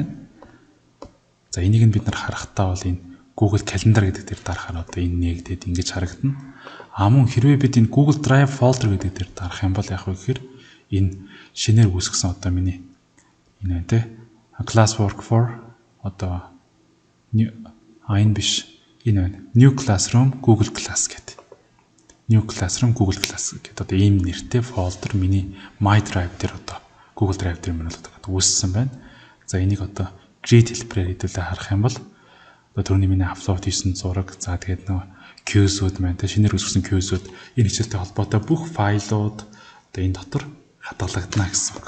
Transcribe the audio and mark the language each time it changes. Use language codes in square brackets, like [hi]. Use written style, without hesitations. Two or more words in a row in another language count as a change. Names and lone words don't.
[mn] За энийг нь бид нар харахтаа бол энэ Google Calendar гэдэг дээр дарахаар одоо энэ нэгдээд ингэж харагдана. Мөн хэрвээ бид энэ Google Drive folder гэдэг дээр дарах юм бол яг вэ гэхээр энэ шинээр үүсгэсэн одоо миний энэ тэ Classwork for одоо энэ биш энэ байна. New Classroom Google Class гэдэг. New Classroom Google Class гэдэг одоо ийм нэртэй folder миний My Drive дээр одоо Google Drive дээр мөн одоо үүссэн байна. За энийг одоо Create хэлбэрээр хэдүүлээ харах юм бол одоо түрүүний миний аплод хийсэн зураг за тэгээд нөгөө queues-ууд маань тэ шинээр үүсгэсэн queues-ууд энэ хичээлтэй холбоотой бүх файлууд одоо энэ дотор хадгалагдана гэсэн үг.